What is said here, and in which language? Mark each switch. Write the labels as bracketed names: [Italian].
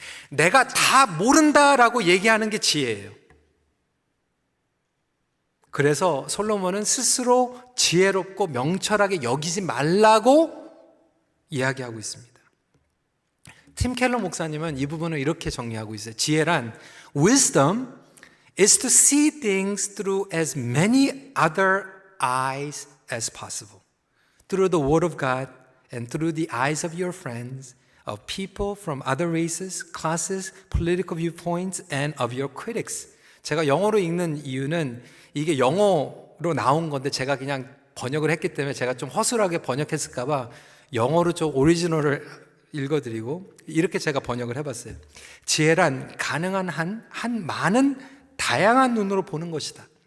[Korean] 내가 다 모른다라고 얘기하는 게 지혜예요. 그래서 솔로몬은 스스로 지혜롭고 명철하게 여기지 말라고 이야기하고 있습니다. 팀 켈러 목사님은 이 부분을 이렇게 정리하고 있어요. [English] 지혜란 wisdom is to see things through as many other eyes as possible. Through the word of God and through the eyes of your friends, of people from other races, classes, political viewpoints, and of your critics. [Korean] 제가 영어로 읽는 이유는 이게 영어로 나온 건데 제가 그냥 번역을 했기 때문에 제가 좀 허술하게 번역했을까 봐 영어로 좀 오리지널을 읽어드리고 이렇게 제가 번역을 해봤어요. 지혜란 가능한 한 많은 다양한 눈으로 보는 것이다.